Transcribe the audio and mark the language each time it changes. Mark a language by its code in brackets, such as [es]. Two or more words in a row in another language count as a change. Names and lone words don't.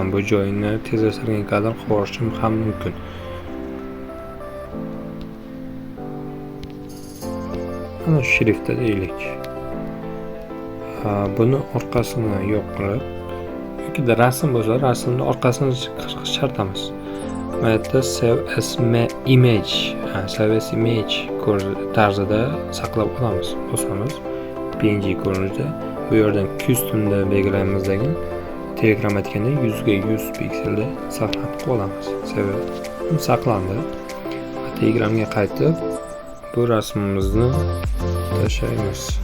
[uz] Bu joyini tezlashtirgan qadar qilishim ham mumkin. Mana shu shriftda deylik. Buni orqasini yo'q qilib, yoki rasm bo'lsa, rasmni orqasini chiqartamiz. Mana yerda [en] save as image [uz] tarzida saqlab olamiz. Bosamiz PNG ko'rinishda. Bu yerdan customda belgilaymizdagi Telegram aytganda 100 ga 100 pikselda saqlab qolamiz. Saqlandi. Telegramga qaytib bu rasmimizni tashlaymiz.